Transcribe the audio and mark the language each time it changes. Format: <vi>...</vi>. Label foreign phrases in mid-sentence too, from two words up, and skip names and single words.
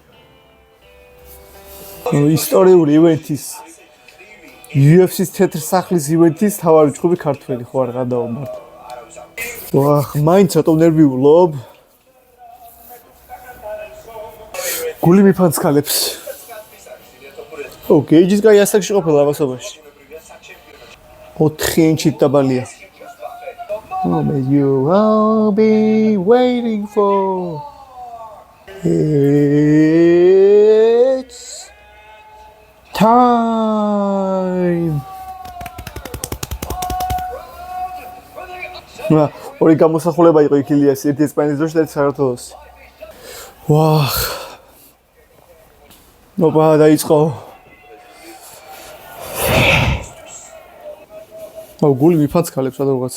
<ka>ისტორიული ივენტის UFC-ს თეთრ სახლის ივენტის თავარი ჩხუბი ქართველი ხო არ გადავა მართლა. ვახ, მაინც რატომ ნერვიულობ? გული მიფანცქალებს. გეიჯის კაი ასაკში ყოფილა ამასობაში. 4 ინჩით დაბალია.</ka> <en>You will be waiting for it's time.</en> <ka>ორი გამოსახულება იყო იქ ილიას, ერთი ესპანეთის დროში და ერთი საქართველოს. ვახ. ოპა დაიწყო. გული მიფანცქალებს სადღაც.</ka>